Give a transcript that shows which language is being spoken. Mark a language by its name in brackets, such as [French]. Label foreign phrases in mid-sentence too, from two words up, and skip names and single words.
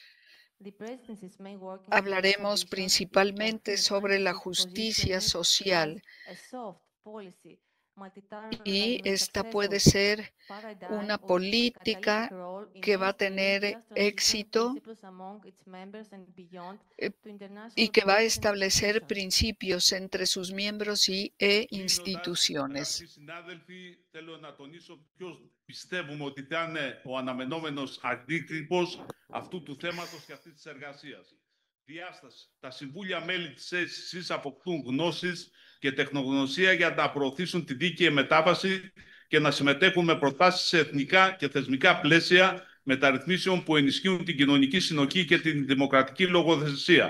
[Spanish] Hablaremos principalmente sobre la justicia social y esta puede ser una política que va a tener éxito y que va a establecer principios entre sus miembros y instituciones. [Greek] Πιστεύουμε ότι θα είναι ο αναμενόμενος αντίκτυπος αυτού του θέματος και αυτής της εργασίας. Διάσταση. Τα συμβούλια μέλη της ΕΣΥΣ αποκτούν γνώσεις και τεχνογνωσία για να προωθήσουν τη δίκαιη μετάβαση και να συμμετέχουν με προτάσεις σε εθνικά και θεσμικά πλαίσια μεταρρυθμίσεων που ενισχύουν την κοινωνική συνοχή και την δημοκρατική λογοδεσία.